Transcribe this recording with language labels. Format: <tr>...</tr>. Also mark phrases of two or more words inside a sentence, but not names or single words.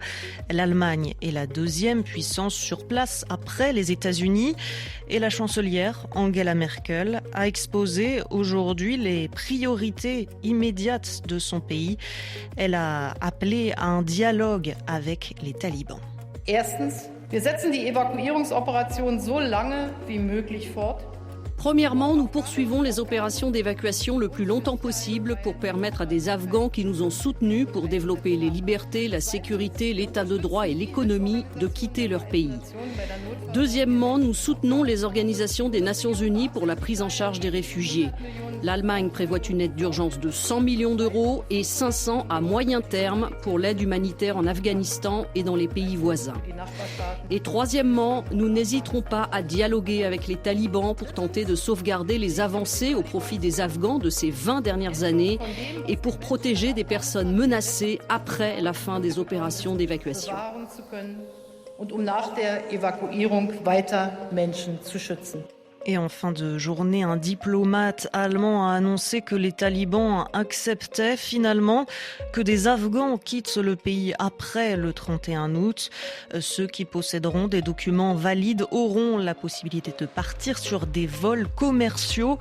<fr>L'Allemagne est la 2e puissance sur place après les États-Unis et la chancelière Angela Merkel a exposé aujourd'hui les priorités immédiates de son pays. Elle a appelé à un dialogue avec les talibans.</fr> <de>Erstens, wir setzen die Evakuierungsoperation so lange wie möglich fort.</de> <fr>Premièrement, nous poursuivons les opérations d'évacuation le plus longtemps possible pour permettre à des Afghans qui nous ont soutenus pour développer les libertés, la sécurité, l'état de droit et l'économie de quitter leur pays. Deuxièmement, nous soutenons les organisations des Nations Unies pour la prise en charge des réfugiés. L'Allemagne prévoit une aide d'urgence de 100 millions d'euros et 500 à moyen terme pour l'aide humanitaire en Afghanistan et dans les pays voisins. Et troisièmement, nous n'hésiterons pas à dialoguer avec les talibans pour tenter de sauvegarder les avancées au profit des Afghans de ces 20 dernières années et pour protéger des personnes menacées après la fin des opérations d'évacuation.</fr> <de>Und nach der Evakuierung weiter Menschen zu schützen.</de> <fr>Et en fin de journée, un diplomate allemand a annoncé que les talibans acceptaient finalement que des Afghans quittent le pays après le 31 août. Ceux qui posséderont des documents valides auront la possibilité de partir sur des vols commerciaux.</fr>